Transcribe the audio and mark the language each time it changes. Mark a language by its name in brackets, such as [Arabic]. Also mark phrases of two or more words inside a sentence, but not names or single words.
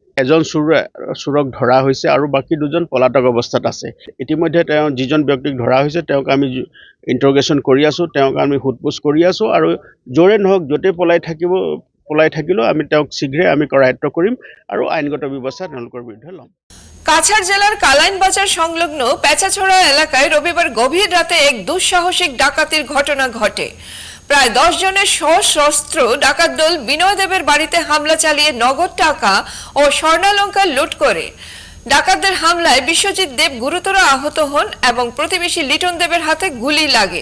[Assamese] এজন চোৰক ধৰা হৈছে আৰু বাকী 2জন পলাতক অৱস্থাত আছে। ইতিমধ্যে যিজন ব্যক্তিক ধৰা হৈছে তেওঁক আমি ইণ্টাৰগেশ্যন কৰি আছোঁ, তেওঁক আমি সোধপোছ কৰি আছোঁ আৰু য'ৰে নহওক য'তে পলাই থাকিলেও আমি তেওঁক শীঘ্ৰে আমি কৰায়ত্ব কৰিম আৰু আইনগত ব্যৱস্থা তেওঁলোকৰ বিৰুদ্ধে ল'ম। [Bangla] কাছাড় জেলার কালাইন বাজার সংলগ্ন পেঁচাছড়া এলাকায় রবিবার গভীর রাতে এক দুঃসাহসিক ডাকাতির ঘটনা ঘটে। প্রায় 10 জনের সশস্ত্র ডাকাত দল বিনয় দেবের বাড়িতে হামলা চালিয়ে নগদ টাকা ও স্বর্ণালঙ্কার লুট করে। ডাকাতদের হামলায় বিশ্বজিৎ দেব গুরুতর আহত হন এবং প্রতিবেশী লিটন দেবের হাতে গুলি লাগে।